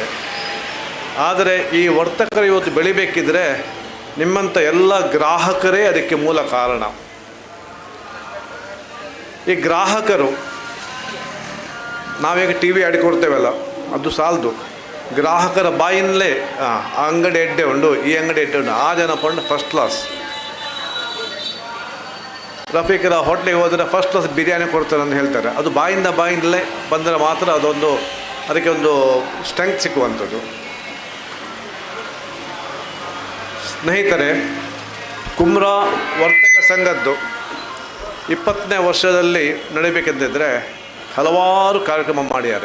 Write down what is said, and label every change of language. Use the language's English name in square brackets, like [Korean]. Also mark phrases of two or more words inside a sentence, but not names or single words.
[Kannada] ಆದರೆ ಈ ವರ್ತಕರು ಇವತ್ತು ಬೆಳಿಬೇಕಿದ್ರೆ ನಿಮ್ಮಂಥ ಎಲ್ಲ ಗ್ರಾಹಕರೇ ಅದಕ್ಕೆ ಮೂಲ ಕಾರಣ. ಈ ಗ್ರಾಹಕರು, ನಾವೀಗ ಟಿ ವಿ ಆಡಿಕೊಡ್ತೇವಲ್ಲ, ಅದು ಸಾಲದು. ಗ್ರಾಹಕರ ಬಾಯಿನಲ್ಲೇ [Tulu] ಆ ಅಂಗಡಿ ಎಡ್ಡೆ ಉಂಡು, ಈ ಅಂಗಡಿ ಎಡ್ಡೆ ಉಂಡು, ಆ ಜನ ಪಂಡು [English] first class. [Kannada] ರಫೀಕರ ಹೋಟ್ಲಿಗೆ ಹೋದರೆ [English] first class [Kannada] ಬಿರಿಯಾನಿ ಕೊಡ್ತಾರೆ ಅಂತ ಹೇಳ್ತಾರೆ. ಅದು ಬಾಯಿಂದಲೇ ಬಂದರೆ ಮಾತ್ರ ಅದಕ್ಕೆ ಒಂದು ಸ್ಟ್ರೆಂತ್ ಸಿಕ್ಕುವಂಥದ್ದು. ಸ್ನೇಹಿತರೆ, ಕುಮ್ರಾ ವರ್ತಕ ಸಂಘದ್ದು 20ನೇ ವರ್ಷದಲ್ಲಿ ನಡೀಬೇಕೆಂದಿದ್ದರೆ ಹಲವಾರು ಕಾರ್ಯಕ್ರಮ ಮಾಡಿದ್ದಾರೆ.